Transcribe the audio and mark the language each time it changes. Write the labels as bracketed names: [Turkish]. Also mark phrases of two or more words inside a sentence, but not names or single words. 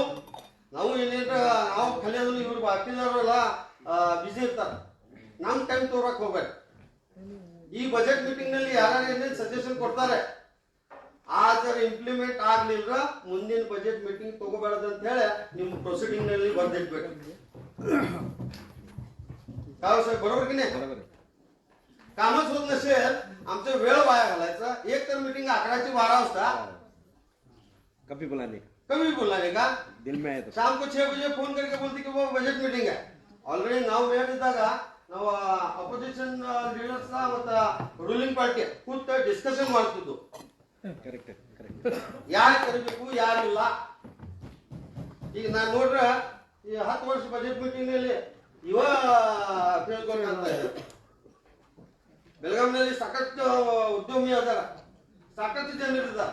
[Kannada] ನಾವು ನಾವು ಕಲಿಯೋದು ಇವ್ರು ಬಾಕಿದವರೆಲ್ಲ ಬಿಸಿ ಇರ್ತಾರೆ. ನಮ್ ಟೈಮ್ ತೋರಕ್ ಹೋಗ್ಬೇಡಿ. ಈ ಬಜೆಟ್ ಮೀಟಿಂಗ್ ನಲ್ಲಿ ಯಾರು ಏನೇನು ಸಜೆಷನ್ ಕೊಡ್ತಾರೆ ಆದ್ರೆ ಇಂಪ್ಲಿಮೆಂಟ್ ಆಗ್ಲಿಲ್ಲ ಮುಂದಿನ ಬಜೆಟ್ ಮೀಟಿಂಗ್ ತಗೋಬಾರ್ದು ಅಂತ ಹೇಳಿ ನಿಮ್ ಪ್ರೊಸೀಡಿಂಗ್ ನಲ್ಲಿ ಬರ್ದಿಟ್ಬೇಕು. [Marathi] काय साहेब बरोबर की नाही? कामच होत नसेल आमचा वेळ वाया घालायचा. एक तर मीटिंग 11 ते 12 वाजता [Hindi] कभी बुलाने का दिल में है तो शाम को 6 बजे फोन करके बोलती कि वो बजट मीटिंग है. [Kannada] ऑलरेडी ನಾವು ಹೇಳಿದಾಗ ನಾವು ಅಪೋಸಿಷನ್ ಲೀಡರ್ಸ್ ಮತ್ತು ರೂಲಿಂಗ್ ಪಾರ್ಟಿ ಕೂತು ಡಿಸ್ಕಷನ್ ಮಾಡ್ತಿದ್ದು ಯಾರು ಕರಿಬೇಕು ಯಾರಿಲ್ಲ. ಈಗ ನಾನು ನೋಡ್ರೆ ಈ 10 ವರ್ಷ ಬಜೆಟ್ ಮೀಟಿಂಗ್ ನಲ್ಲಿ ಬೆಳಗಾವಿನಲ್ಲಿ ಸಾಕಷ್ಟು ಉದ್ಯಮಿ ಅದಾರ, ಸಾಕಷ್ಟು ಜನರಿದ್ದಾರೆ.